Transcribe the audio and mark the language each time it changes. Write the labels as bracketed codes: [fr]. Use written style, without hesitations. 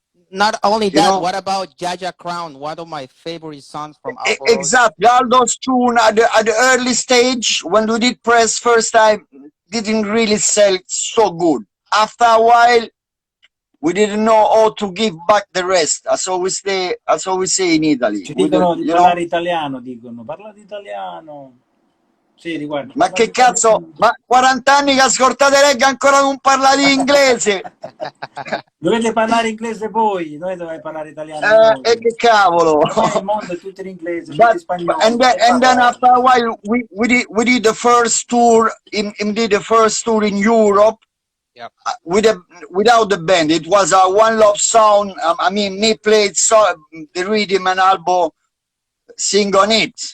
[en] Not only that, what about Jaja Crown? One of my favorite songs from Alborosie. Exactly. All those tunes at the early stage, when we did press first time, didn't really sell so good. After a while, we didn't know how to give back the rest. That's all we say in Italy. [it] Ci dicono di parlare italiano, dicono. Parla di italiano. Sì, riguarda. Ma che cazzo? Ma 40 anni che ascoltate reggae ancora non parlate inglese? Dovete parlare inglese voi, noi dobbiamo parlare italiano. E che cavolo! Il mondo è tutto in inglese, tutto in spagnolo. [en] And then after a while, we did the first tour. Did the first tour in Europe. Yep. Without the band. It was a One Love sound. I mean, me played the rhythm and Albo sing on it.